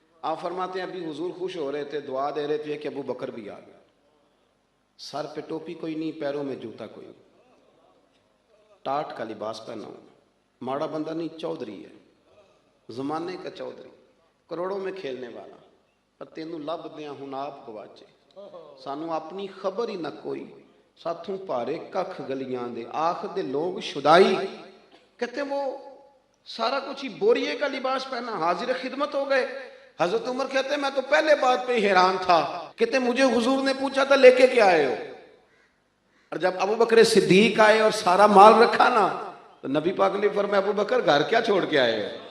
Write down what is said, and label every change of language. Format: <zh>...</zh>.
<ur>آپ فرماتے ہیں ابھی حضور خوش ہو رہے تھے، دعا دے رہے تھے کہ ابو بکر بھی آ گیا. سر پہ ٹوپی کوئی نہیں، پیروں میں جوتا کوئی نہیں، ٹاٹ کا لباس پہنا ہوں. ماڑا بندہ نہیں، چودھری ہے، زمانے کا چودھری، کروڑوں میں کھیلنے والا.</ur> <pa>پر تینوں لب دیاں ہن آپ گواچے، سانو اپنی خبر ہی نہ کوئی، ساتھوں پارے ککھ گلیاں دے آخ دے لوگ شدائی.</pa> <ur>کہتے ہیں وہ سارا کچھ ہی بوریے کا لباس پہنا، حاضر خدمت ہو گئے. حضرت عمر کہتے ہیں میں تو پہلے بات پہ حیران تھا. کہتے ہیں مجھے حضور نے پوچھا تھا لے کے کیا آئے ہو، اور جب ابو بکر صدیق آئے اور سارا مال رکھا نا تو نبی پاک نے فرمایا ابو بکر گھر کیا چھوڑ کے آئے ہو.</ur>